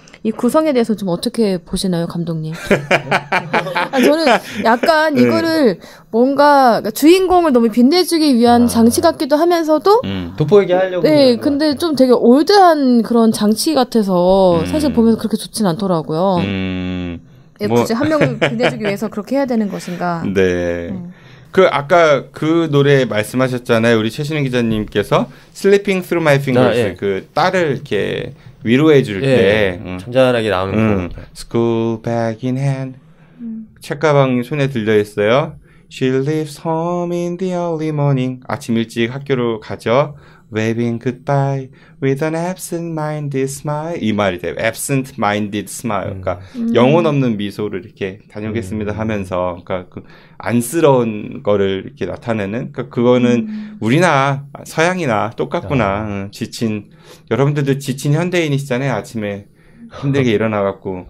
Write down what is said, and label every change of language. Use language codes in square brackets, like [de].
[ko] 이 구성에 대해서 좀 어떻게 보시나요, 감독님? 저는 약간 이거를 뭔가 주인공을 너무 빛내주기 위한 장치 같기도 하면서도 돋보이게 하려고. 근데 좀 되게 올드한 그런 장치 같아서 사실 보면서 그렇게 좋진 않더라고요. 굳이 한 명을 빛내주기 위해서 그렇게 해야 되는 것인가? 네. 아까 그 노래 말씀하셨잖아요. 우리 최신은 기자님께서 Slipping Through My Fingers. 그 딸을 이렇게 위로해 줄 때. 잔잔하게 나오는 거. [en] School bag in hand. [ko] 책가방이 손에 들려 있어요. [en] She leaves home in the early morning. [ko] 아침 일찍 학교로 가죠. [en] Waving goodbye with an absent-minded smile. [ko] 이 말이 돼요. [en] absent-minded smile. [ko] 그러니까 영혼 없는 미소를 이렇게 다녀오겠습니다 하면서, 그러니까 그 안쓰러운 거를 이렇게 나타내는. 그러니까 그거는 우리나 서양이나 똑같구나. 여러분들도 지친 현대인이시잖아요. 아침에 힘들게 일어나갖고.